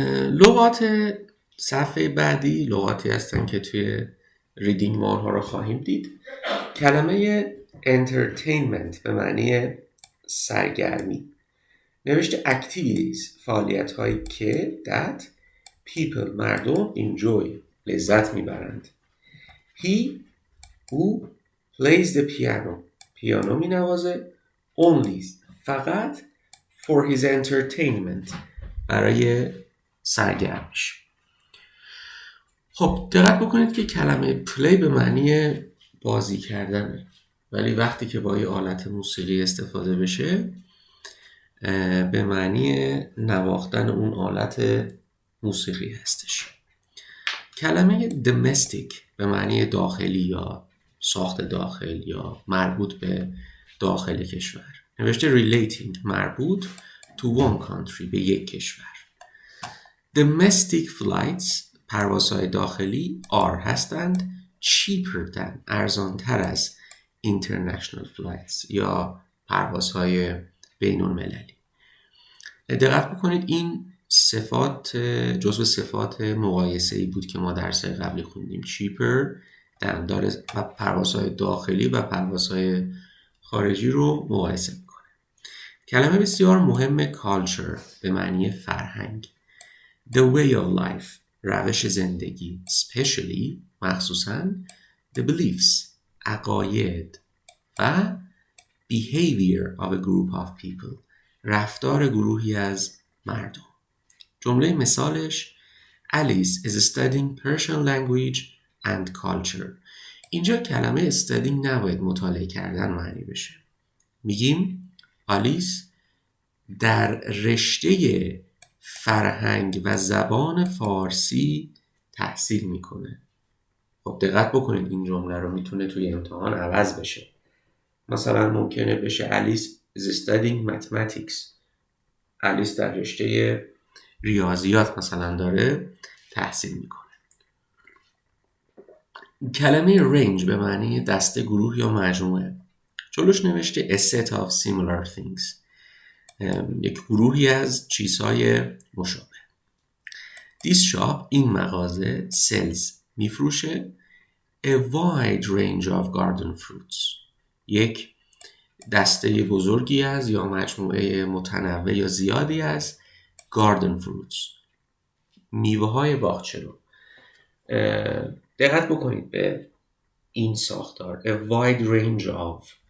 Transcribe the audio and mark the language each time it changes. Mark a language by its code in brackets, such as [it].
[fa] لغات صفحه بعدی لغاتی هستن که توی ریدینگ ما آنها رو خواهیم دید. کلمه entertainment به معنی سرگرمی. نوشته [en] activities [fa] فعالیت هایی که [en] that people [fa] مردم [en] enjoy [fa] لذت میبرند. [en] He [fa] او [en] plays the piano [fa] پیانو می نوازه [en] only [fa] فقط [en] for his entertainment [fa] برای سرگرمیش. خب دقت بکنید که کلمه play به معنی بازی کردنه، ولی وقتی که با یه آلت موسیقی استفاده بشه به معنی نواختن اون آلت موسیقی هستش. کلمه domestic به معنی داخلی یا ساخت داخل یا مربوط به داخل کشور. نوشته [en] relating [fa] مربوط [en] to one country [fa] به یک کشور. [en] Domestic flights [fa] پروازهای داخلی [en] are [fa] هستند [en] cheaper than [fa] ارزانتر از [en] international flights [fa] یا پروازهای بین المللی. دقت بکنید این صفات جزو صفات مقایسه‌ای بود که ما درس‌های قبلی خوندیم. [en] cheaper than [fa] داره پروازهای داخلی و پروازهای خارجی رو مقایسه میکنه. کلمه بسیار مهم culture به معنی فرهنگ. [en] The way of life [fa] روش زندگی. [en] Especially [fa] مخصوصاً [en] the beliefs [fa] عقاید و [en] behavior of a group of people [fa] رفتار گروهی از مردم. جمله مثالش [en] Alice is studying Persian language and culture. [fa] اینجا کلمه studying نباید مطالعه کردن معنی بشه. میگیم آلیس در رشته فرهنگ و زبان فارسی تحصیل میکنه. خب دقت بکنید این جمله رو میتونه توی امتحان عوض بشه. مثلا ممکنه بشه آلیس [en] is studying mathematics. [fa] آلیس در رشته ریاضیات مثلا داره تحصیل میکنه. کلمه رنج به معنی دسته، گروه یا مجموعه. جلوش نوشته [en] a set of similar things. [fa] یک گروهی از چیزهای مشابه. [en] This shop [fa] این مغازه [en] sells [fa] میفروشه [en] a wide range of garden fruits. [fa] یک دسته بزرگی از یا مجموعه متنوع یا زیادی از [en] garden fruits [fa] میوه های باغچه رو. دقت بکنید به این ساختار [en] a wide range of.